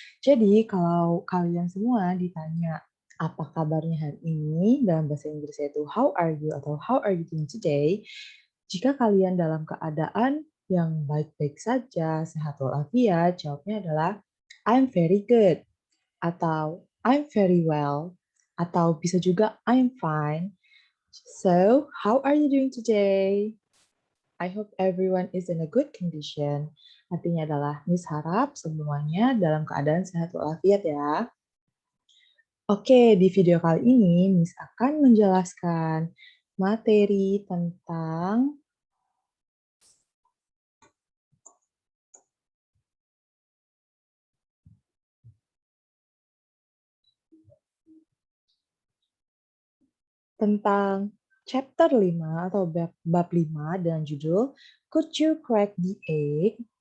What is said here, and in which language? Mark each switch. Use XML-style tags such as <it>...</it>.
<id>Jadi, kalau kalian semua ditanya apa kabarnya hari ini, dalam bahasa Inggrisnya itu</id> <en>how are you</en> <id>atau</id> <en>how are you doing today.</en> <id>Jika kalian dalam keadaan yang baik-baik saja, sehat walafiat, jawabnya adalah</id> <en>I'm very good</en> <id>atau</id> <en>I'm very well</en> <id>atau bisa juga</id> <en>I'm fine. So, how are you doing today? I hope everyone is in a good condition.</en> <id>Artinya adalah Miss harap semuanya dalam keadaan sehat walafiat ya. Oke, di video kali ini Miss akan menjelaskan materi tentang chapter 5 atau bab 5 dengan judul Could You Crack the Egg?</id>